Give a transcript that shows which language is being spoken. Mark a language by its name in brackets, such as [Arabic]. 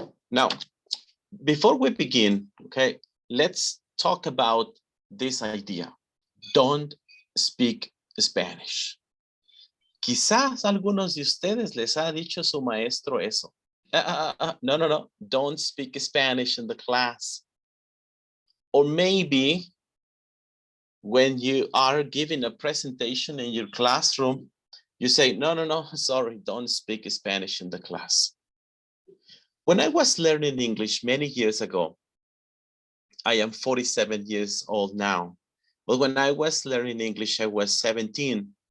[English] Now, before we begin, okay, let's talk about this idea. Don't speak Spanish. [Spanish] Quizás algunos de ustedes les ha dicho su maestro eso. [English] No. Don't speak Spanish in the class. Or maybe when you are giving a presentation in your classroom, you say, no, sorry, don't speak Spanish in the class. When I was learning English many years ago, I am 47 years old now, but when I was learning English, I was 17.